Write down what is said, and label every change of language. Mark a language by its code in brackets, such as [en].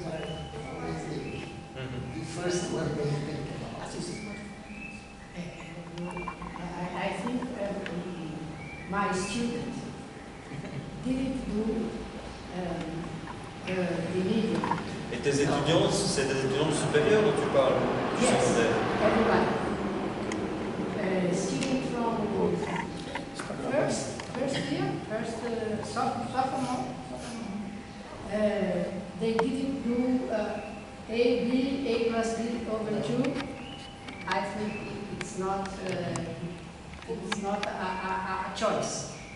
[en] first one they think about. I think my student didn't do the medium. [fr] Et tes étudiants, c'est des étudiants supérieurs dont tu parles? Du [en] Yes, [fr] secondaire. [en] everybody. Student from first year, sophomore. They didn't do A, B, A plus B over 2. I think it's not a choice.